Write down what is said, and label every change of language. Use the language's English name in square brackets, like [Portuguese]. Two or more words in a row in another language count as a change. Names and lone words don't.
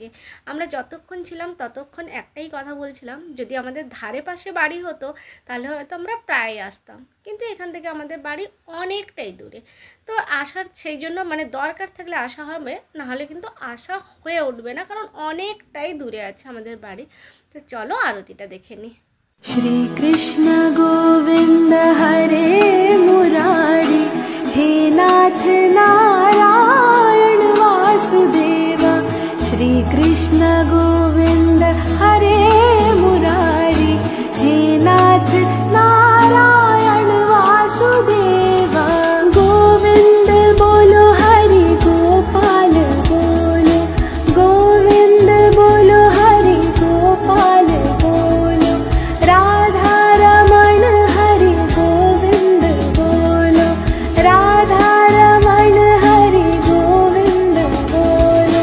[Bangla] আমরা যতক্ষণ ছিলাম ততক্ষণ একটাই কথা বলছিলাম, যদি আমাদের ধারে পাশে বাড়ি হতো তাহলে হয়তো আমরা প্রায় আসতাম, কিন্তু এখান থেকে আমাদের বাড়ি অনেকটাই দূরে। তো আসার সেই জন্য মানে দরকার থাকলে আসা হবে, নাহলে কিন্তু আসা হয়ে উঠবে না, কারণ অনেকটাই দূরে আছে আমাদের বাড়ি। তো চলো আরতিটা দেখে নিই। [Hindi] श्री कृष्ण गोविंद हरे मुरारी, हे नाथ नारायण वासुदेव। श्री कृष्ण गोविंद हरे मुरारी, हे नाथ नारायण वासुदेव। गोविंद बोलो हरि गोपाल बोलो, गोविंद बोलो हरि गोपाल बोलो। राधा रमण हरि गोविंद बोलो, राधा रमण हरि गोविंद बोलो।